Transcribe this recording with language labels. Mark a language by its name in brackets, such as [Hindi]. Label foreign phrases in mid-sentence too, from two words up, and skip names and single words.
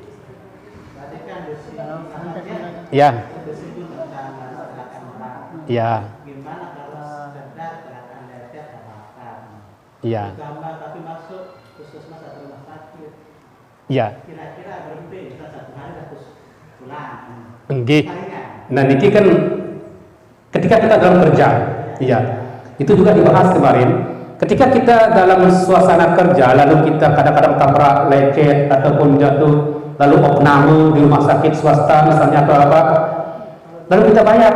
[Indonesian] Ya. Ya. Iya. Tapi masuk puskesmas atau rumah sakit. Iya. Kira-kira berhenti satu hari harus pulang. Nggih. Nah niki kan ketika kita dalam kerja, iya. Itu juga dibahas kemarin. Ketika kita dalam suasana kerja, lalu kita kadang-kadang tabrak, lecet ataupun jatuh, lalu opname di rumah sakit swasta misalnya atau apa, lalu kita bayar.